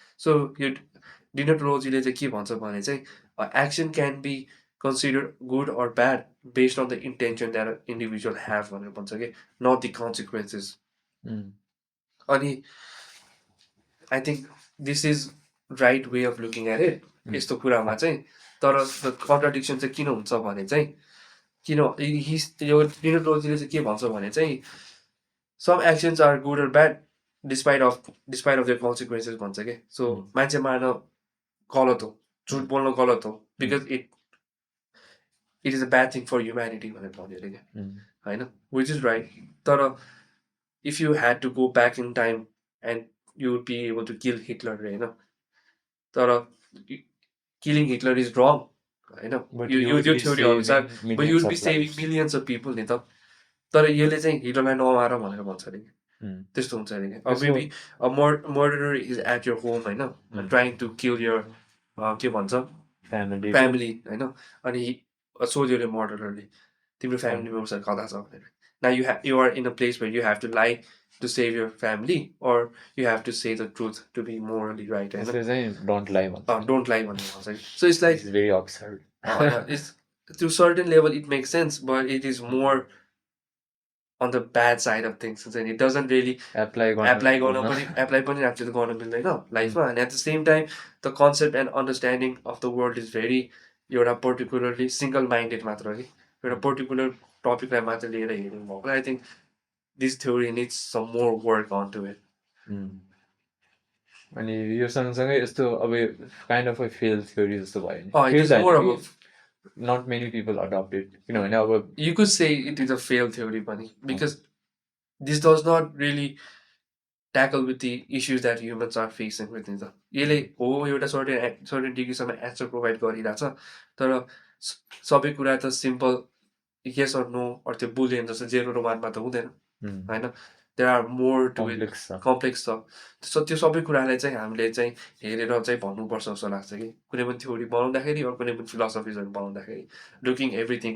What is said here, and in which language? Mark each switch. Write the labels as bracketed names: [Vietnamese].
[English] So your deontologyले [Nepali] चाहिँ के भन्छ भने चाहिँ [English] action can be considered good or bad based on the intention that an individual have [Nepali] भनेर भन्छ के, [English] not the consequences. अनि I think this is right way of looking at it. [Nepali] यस्तो कुरामा चाहिँ तर the contradiction चाहिँ किन हुन्छ भने चाहिँ किन यो deontologyले चाहिँ के भन्छ भने चाहिँ [English] some actions are good or bad despite of their consequences [Nepali] भन्छ के. So मान्छे मार्न गलत हो, झुट बोल्न गलत हो, [English] because it is a bad thing for humanity [Nepali] भनेर भन्यो अरे के, होइन, which is right. [English] तर if you had to go back in time and you would be able to kill Hitler, होइन, तर killing Hitler is wrong, होइन, यो theory अनुसार, but you would be saving millions of people नि त. [Nepali] तर यसले चाहिँ हिटलरलाई नमार भनेर भन्छ अरे कि, त्यस्तो हुन्छ अरे कि. [English] Or maybe a murderer is at your home, [Nepali] होइन, trying to kill your के भन्छ family, होइन, अनि सोध्यो अरे मर्डररले तिम्रो फ्यामिली मेम्बर्सहरू कता छ भनेर, [English] Now you are in a place where you have to lie to save your family, or you have to say the truth to be morally right. [Nepali] यसले चाहिँ don't lie भन्छ Don't lie भन्ने भन्छ कि. [English] So it's like It's very absurd. it's to a certain level it makes sense, but it is more on the bad side of things. And it doesn't really apply [Nepali] पनि actually गर्न मिल्दैन लाइफमा. [English] And at the same time, the concept and understanding of the world is very एउटा particularly single minded मात्र कि एउटा particular टपिकलाई मात्र लिएर हेर्नु भएको. I think this theory needs some more work onto it. [Nepali] अनि यो सँगसँगै यस्तो अब kind of a fail theory जस्तो भयो नि. [English] It is more of a not many people adopt it. [Nepali] किनभने अब [English] you could say it is a failed theory पनि, because this does not really tackle with the issues that humans are facing with it. [Nepali] यसले हो एउटा certain डिग्रीसम्म answer provide गरिरहेछ, तर सबै कुरा त simple yes or no or त्यो बुलियन जस्तो 0 र 1 मा त हुँदैन हैन. [English] There are more to it, complex छ. [Nepali] So त्यो सबै कुरालाई चाहिँ हामीले चाहिँ हेरेर चाहिँ भन्नुपर्छ जस्तो लाग्छ कि कुनै पनि थ्योरी बनाउँदाखेरि अर कुनै पनि फिलोसफीजहरु बनाउँदाखेरि looking everything